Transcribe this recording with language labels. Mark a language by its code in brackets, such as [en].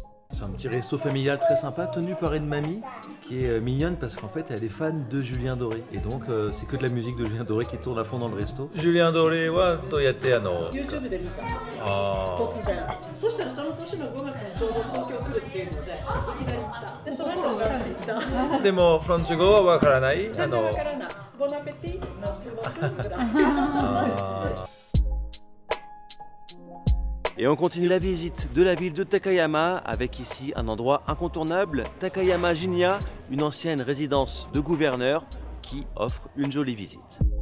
[fr] C'est un petit resto familial très sympa tenu par une mamie qui est mignonne parce qu'en fait elle est fan de Julien Doré et donc c'est que de la musique de Julien Doré qui tourne à fond dans le resto. [ja] Julien Doré wa doyatte YouTube で見た。突然。そしたらその年の5月にちょうど東京来るっていうのでいきなり行った。でその後から知った。でもフランス語はわからない。全然わからない。ボナペティのスモークぐらい。 [fr] Et on continue la visite de la ville de Takayama avec ici un endroit incontournable, Takayama Jinya, une ancienne résidence de gouverneur qui offre une jolie visite.